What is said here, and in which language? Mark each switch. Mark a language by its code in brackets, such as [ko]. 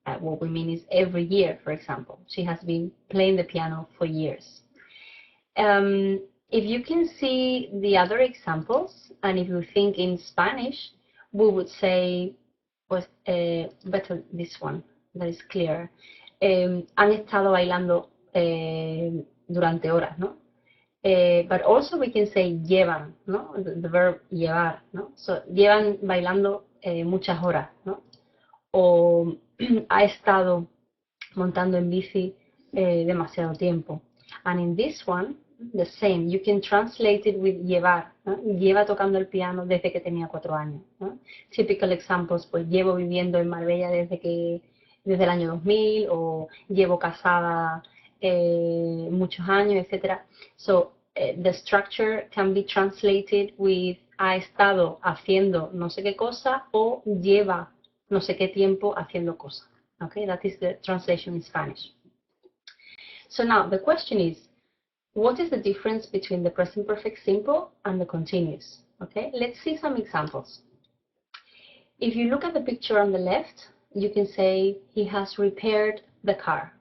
[en] What we mean is every year, for example. She has been playing the piano for years. If you can see the other examples, and if you think in Spanish, we would say, [es] pues, [en] better this one, that is clear. [es] Han estado bailando durante horas, ¿no? [en] But also we can say [es] llevan, ¿no? [en] The verb llevar, [es] ¿no? [en] So, [es] llevan bailando muchas horas, ¿no? O ha estado montando en bici demasiado tiempo. [en] And in this one, the same. You can translate it with llevar, [es] ¿no? Lleva tocando el piano desde que tenía 4 años, ¿no? [en] Typical examples, [es] pues llevo viviendo en Marbella desde el año 2000, o llevo casada muchos años, etc. [en] So the structure can be translated with [es] ha estado haciendo no sé qué cosa, o lleva no sé qué tiempo haciendo cosa. [en] Okay, that is the translation in Spanish. So now the question is, what is the difference between the present perfect simple and the continuous? Okay, let's see some examples. If you look at the picture on the left, you can say he has repaired the car.